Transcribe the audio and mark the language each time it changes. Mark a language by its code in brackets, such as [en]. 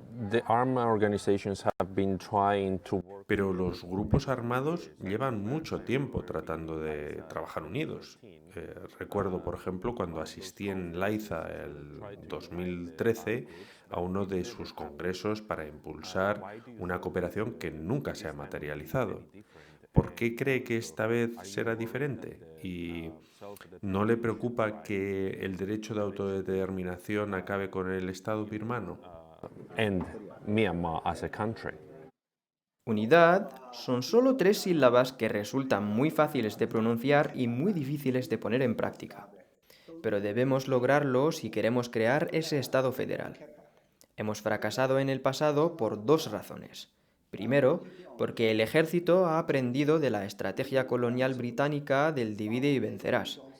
[en] The armed organizations have been trying to work. [es] Pero los grupos armados llevan mucho tiempo tratando de trabajar unidos. Recuerdo, por ejemplo, cuando asistí en Laiza el 2013 a uno de sus congresos para impulsar una cooperación que nunca se ha materializado. ¿Por qué cree que esta vez será diferente? ¿Y no le preocupa que el derecho de autodeterminación acabe con el Estado birmano? [en] End Myanmar as a country. [es] Unidad son solo 3 sílabas que resultan muy fáciles de pronunciar y muy difíciles de poner en práctica. Pero debemos lograrlo si queremos crear ese Estado federal. Hemos fracasado en el pasado por 2 razones. Primero, porque el ejército ha aprendido de la estrategia colonial británica del divide y vencerás,